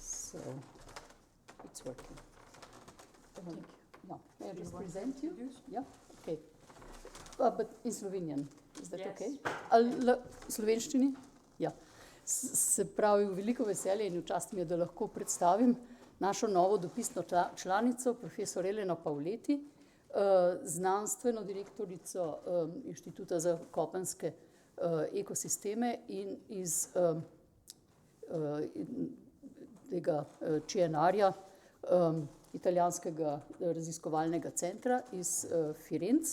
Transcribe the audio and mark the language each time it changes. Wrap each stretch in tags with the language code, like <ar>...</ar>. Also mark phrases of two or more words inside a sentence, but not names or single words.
<en>So it's working. Thank you. Yeah. May I Do you just want present to you? introduce? Yeah, okay. But in Slovenian, is that Yes.</en> <sl>okay? Slovenščini? Ja. Se pravi, veliko veselje in čast mi je, da lahko predstavim našo novo dopisno članico, profesor Eleno Paoletti, znanstveno direktorico Inštituta za kopenske ekosisteme in iz tega ČNR-ja, italijanskega raziskovalnega centra iz Firenc.</sl>